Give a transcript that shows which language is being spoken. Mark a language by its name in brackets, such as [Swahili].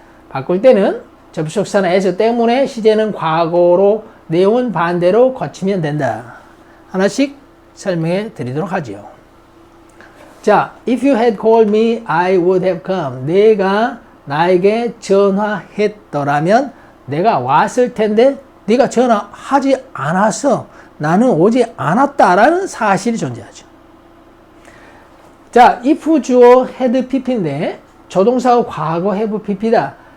[Korean] 바꿀 때는 접속사나 as 때문에 시제는 과거로 내용은 반대로 거치면 된다. 하나씩 설명해 드리도록 하죠. [English] 자, if you had called me, I would have come. [Korean] 내가 나에게 전화했더라면 내가 왔을 텐데 네가 전화하지 않아서 나는 오지 않았다라는 사실이 존재하죠. 자, if 주어 had pp인데 조동사가 과거 have pp다.